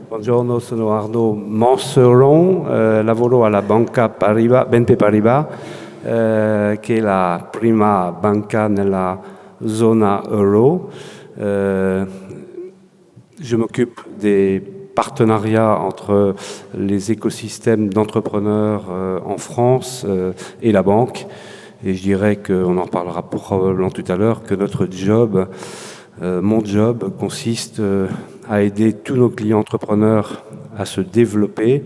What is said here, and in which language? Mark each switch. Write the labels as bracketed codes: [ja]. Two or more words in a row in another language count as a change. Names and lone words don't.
[it] Buongiorno, sono Arnaud Manseron, lavoro alla Banca Paribas, BNP Paribas, che è la prima banca nella zona euro. [fr] Je m'occupe des partenariats entre les écosystèmes d'entrepreneurs en France et la banque. Et je dirais qu'on en parlera probablement tout à l'heure, que notre job, mon job, consiste à aider tous nos clients entrepreneurs à se développer.